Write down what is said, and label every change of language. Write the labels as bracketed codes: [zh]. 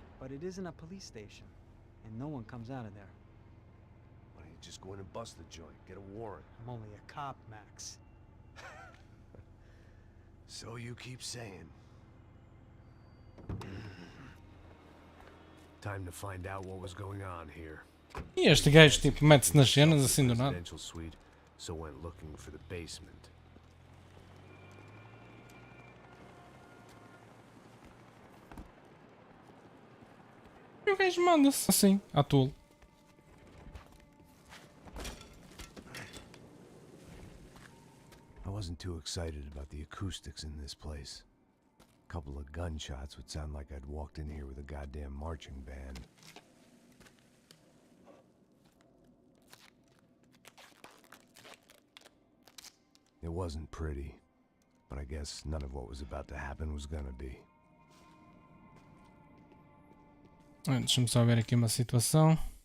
[en] But it isn't a police station, and no one comes out of there. Why don't you just go in and bust the joint? Get a warrant. I'm only a cop, Max. So you keep saying. Time to find out what was going on here. [pt] E este gajo tipo mete-se nas cenas assim do nada. [en] Residential suite, so went looking for the basement. [pt] E o gajo manda-se assim, à toa. [en] I wasn't too excited about the acoustics in this place. A couple of gunshots would sound like I'd walked in here with a goddamn marching band. It wasn't pretty, but I guess none of what was about to happen was gonna be. [pt] Deixa-me só ver aqui uma situação.